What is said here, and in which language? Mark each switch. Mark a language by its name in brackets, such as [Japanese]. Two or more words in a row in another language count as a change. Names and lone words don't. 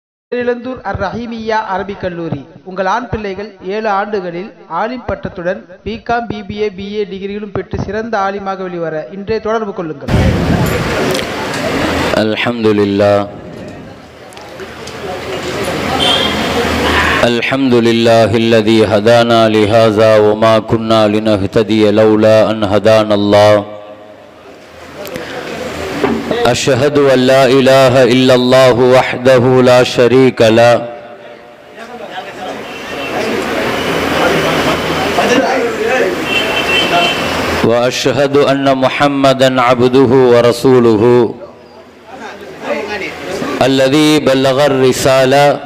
[Tamil] பேரிழந்தூர் அர்-ரஹீமிய்யா அரபிக் கல்லூரி உங்கள் ஆண் பிள்ளைகள் 7 ஆண்டுகளில் ஆலிம் பட்டத்துடன் பிகாம், பிபிஏ, பிஏ டிகிரிகளும் பெற்று சிறந்த ஆலிமாக வெளிவர இன்றே தொடர்பு கொள்ளுங்கள். [Arabic] الحمد لله الذي هدانا لهذا وما كنا لنهتدي لولا أن هدانا الله. أشهد أن لا إله إلا الله وحده لا شريك له وأشهد أن محمدا عبده ورسوله الذي بلغ الرسالة